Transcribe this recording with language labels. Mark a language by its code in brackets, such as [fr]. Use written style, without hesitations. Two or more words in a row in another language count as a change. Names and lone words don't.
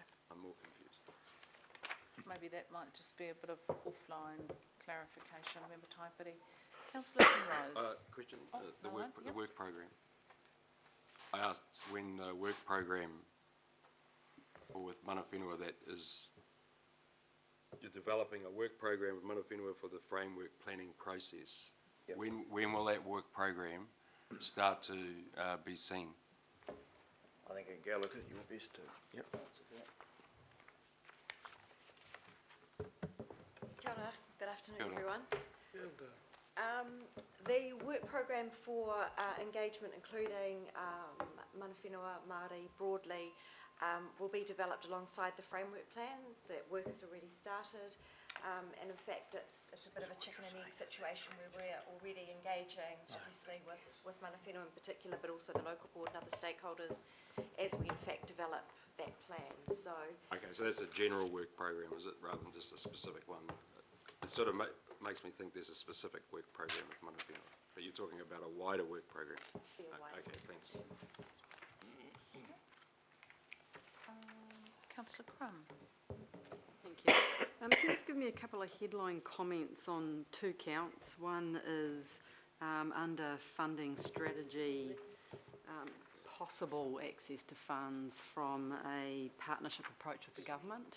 [en] I'm more confused. Maybe that might just be a bit of offline clarification, Member Taipiri. Councillor Rose. Question, Oh, the yep. work program. I asked when the work program or with [mi] mana whenua, [en] that is, you're developing a work program with [mi] mana whenua [en] for the framework planning process. Yep. When will that work program start to be seen? I think in Gallagher you're best to Yep. answer that. [mi] Kia ora. [en] Good afternoon, [mi] Kia ora. [en] everyone. The work program for engagement, including [mi] mana whenua, [en] Māori broadly, will be developed alongside the framework plan. That work has already started, and in fact it's a bit of a chicken and egg situation where we're already engaging, obviously with [mi] mana whenua [en] in particular, but also the local board and other stakeholders as we in fact develop that plan. So Okay, so that's a general work program, is it, rather than just a specific one? It sort of makes me think there's a specific work program with [mi] mana whenua, [en] but you're talking about a wider work program. Okay, thanks. Councillor Crum. Thank you. Can you just give me a couple of headline comments on 2 counts? One is under funding strategy, possible access to funds from a partnership approach with the government.